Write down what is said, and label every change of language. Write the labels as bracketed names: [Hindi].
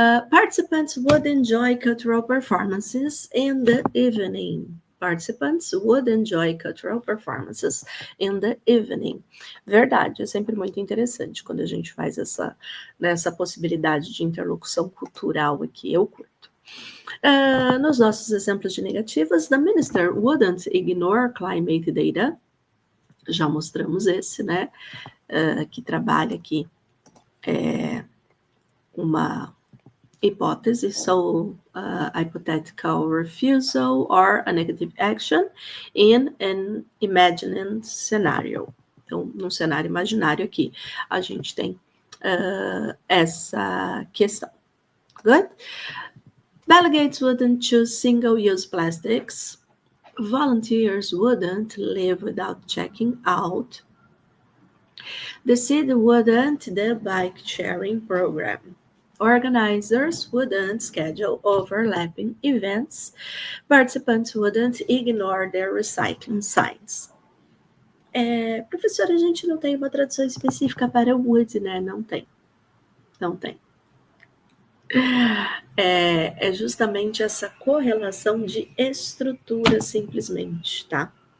[English] Participants would enjoy cultural performances in the evening. Participants would enjoy cultural performances in the evening. [Portuguese] Verdade, é sempre muito interessante quando a gente faz essa possibilidade de interlocução cultural aqui, eu curto. Nos nossos exemplos de negativas, [English] the minister wouldn't ignore climate data. [Portuguese] Já mostramos esse, né? Que trabalha aqui uma hipótese, [English] so hypothetical refusal or a negative action in an imagined scenario. [Portuguese] Então, num cenário imaginário aqui, a gente tem essa questão. [English] Good? Delegates wouldn't choose single-use plastics. Volunteers wouldn't live without checking out. The city wouldn't the bike sharing program. Organizers wouldn't schedule overlapping events. Participants wouldn't ignore their recycling signs. [Portuguese] Professora, a gente não tem uma tradução específica para would, né? Não tem. É justamente essa correlação de estrutura, simplesmente, tá?